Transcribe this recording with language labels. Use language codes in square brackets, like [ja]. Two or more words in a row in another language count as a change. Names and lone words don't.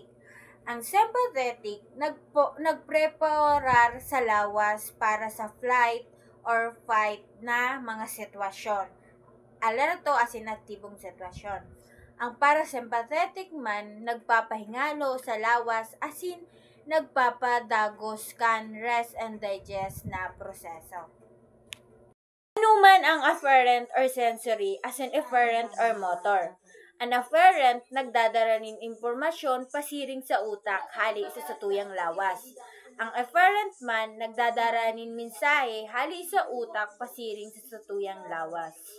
[bik] Ang sympathetic nagpreparar sa lawas para sa [en] flight or fight [bik] na mga sitwasyon. Alerto asin aktibong sitwasyon. Ang parasympathetic man nagpapahingalo sa lawas asin nagpapadagos kan [en] rest and digest [bik] na proseso. Ano man ang [en] afferent or sensory as an efferent or motor? [bik] Ang afferent nagdadala ng impormasyon pasiring sa utak hali sa satuyang lawas. Ang efferent man nagdadala ng mensahe hali sa utak pasiring sa satuyang lawas.